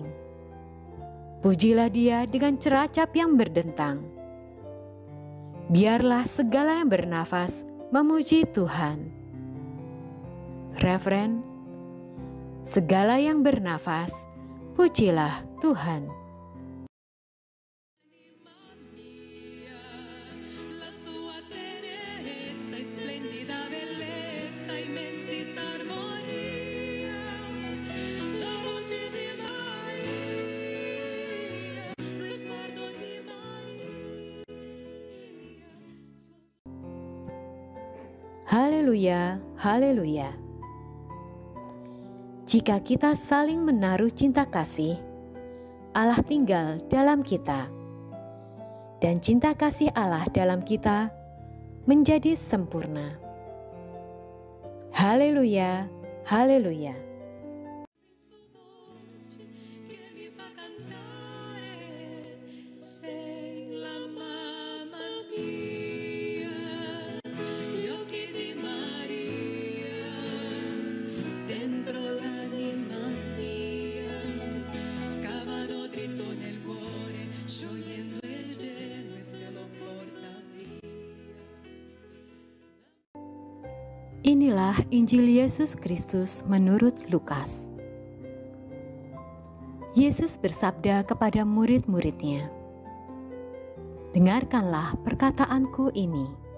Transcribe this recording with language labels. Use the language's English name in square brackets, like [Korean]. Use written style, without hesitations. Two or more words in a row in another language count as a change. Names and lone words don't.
[Indonesian] Pujilah Dia dengan ceracap yang berdentang. Biarlah segala yang bernafas memuji Tuhan. Refren, segala yang bernafas, pujilah Tuhan. [Italian] La sua tenerezza e splendida bellezza, immensità, armonia, la voce di Maria, lo sguardo di Maria. [Indonesian] Haleluya, haleluya. Jika kita saling menaruh cinta kasih, Allah tinggal dalam kita. Dan cinta kasih Allah dalam kita menjadi sempurna. Haleluya, haleluya. [Italian] Che mi fa cantare, sei la mamma mia, gli occhi di Maria, dentro l'anima mia, scavano dritto nel cuore, sciogliendo il gelo e se lo porta via. [Indonesian] Inilah Injil Yesus Kristus menurut Lukas. Yesus bersabda kepada murid-muridnya, "Dengarkanlah perkataanku ini.